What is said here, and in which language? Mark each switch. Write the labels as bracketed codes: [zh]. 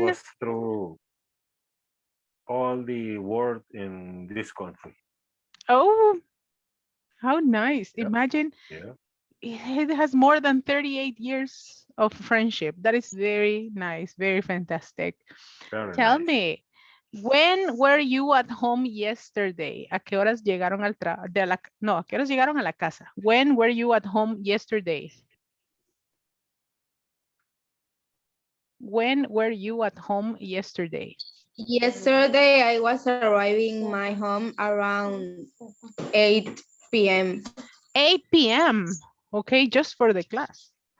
[en] was through all the world in this country. oh, how nice. Yep. Imagine Yeah. it has more than 38 years of friendship. That is very nice, very fantastic. Very Tell nice. me, when were you at home yesterday? [es] ¿A qué horas llegaron al no, ¿a qué horas llegaron a la casa? [en] When were you at home yesterday? When were you at home yesterday? Yesterday, I was arriving my home around 8 p.m. 8 p.m. Okay, just for the class.